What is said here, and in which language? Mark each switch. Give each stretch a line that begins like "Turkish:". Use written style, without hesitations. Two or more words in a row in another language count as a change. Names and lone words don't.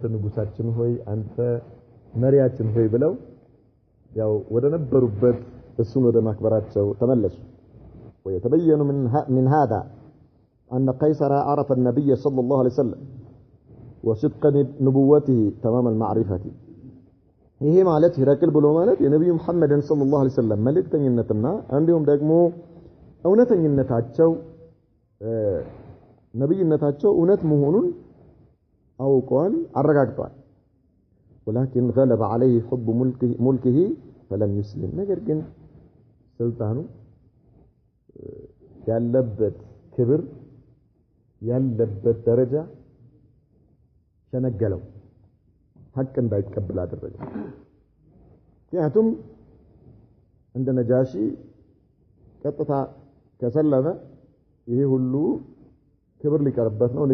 Amharic: ንጉሳችን ሆይ አንተ መሪያችን ሆይ ብለው ያው ወደ ነበሩበት እሱን ወደ ማክበራቸው ተመለሱ
Arabic: ويتبين من هذا أن قيصر عرف النبي صلى الله عليه وسلم وصدق نبوته تمام المعرفة
Amharic: ይሄ ማለት ሂራቅል ብሎ ማለት የነብዩ መሐመድን
Arabic: صلى الله عليه وسلم
Amharic: መልእክተኝነትና እንዲሁም ደግሞ እውነተኝነታቸው ነብይነታቸው እውነት መሆኑን አውቀዋል አረጋግጠዋል
Arabic: ولكن غلب عليه حب ملكه فلم يسلم
Amharic: ነገር ግን ስልጣኑ ያለበት ክብር ያለበት ደረጃ ሸነገለው ሐቅ እንዳይቀበል አደረገ ምክንያቱም እንደ ነጃሺ ቀጥታ ከሰለመ ይሄ ሁሉ ክብር ሊቀርበት ነው